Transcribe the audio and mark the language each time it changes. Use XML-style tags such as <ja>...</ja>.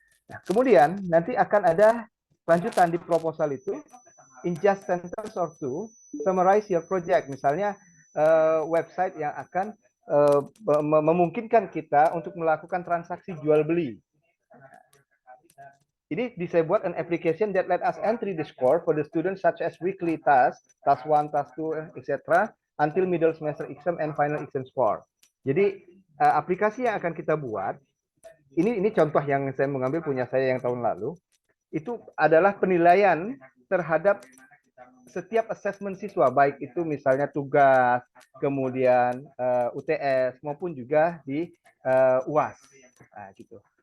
<id>Nah, kemudian nanti akan ada lanjutan di proposal itu,</id> <en>in just sentence or two, summarize your project.</en> <id>Misalnya website yang akan memungkinkan kita untuk melakukan transaksi jual beli. Ini bisa buat</id> <en>an application that let us entry the score for the students such as weekly task 1, task 2, etc. until middle semester exam and final exam score.</en> <id>Jadi aplikasi yang akan kita buat, ini contoh yang saya mengambil punya saya yang tahun lalu, itu adalah penilaian terhadap setiap assessment siswa, baik itu misalnya tugas, kemudian UTS, maupun juga di UAS. Nah, gitu.</id>